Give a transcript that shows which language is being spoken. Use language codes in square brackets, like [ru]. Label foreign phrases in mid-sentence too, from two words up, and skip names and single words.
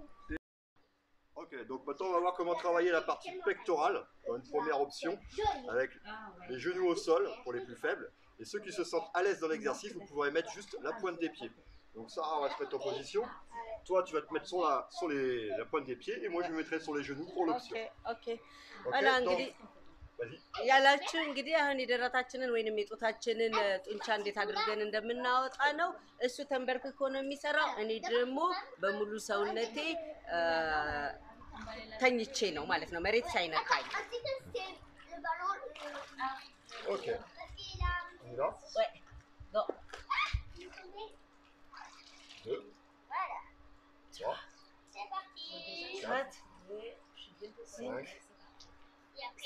[fr] Ok, donc maintenant on va voir comment travailler la partie pectorale dans une première option avec les genoux au sol pour les plus faibles. Et ceux qui se sentent à l'aise dans l'exercice, vous pourrez mettre juste la pointe des pieds. Donc ça, on va se mettre en position. Toi, tu vas te mettre sur la pointe des pieds et moi je me mettrai sur les genoux pour l'option. [am] ኦኬ [fr] Ok, [am] አላ [fr] donc, [am] እንግዲህ [fr] vas-y. [am] ያላችሁ እንግዲህ አሁን የደረታችንን ወይንም የጡታችንን ጡንቻ እንዴት አድርገን እንደምናወጣ ነው። እሱ ተንበርክኮ ነው የሚሰራው። እኔ ደግሞ በሙሉ ሰውነቴ ተኝቼ ነው ማለት ነው፣ መሬት ሳይነካኝ። [fr] Ainsi que c'est le ballon. Ok, Parce qu'il a. on y va. Ouais. Go. 2, Voilà. 3, C'est parti. 4 5, Et après,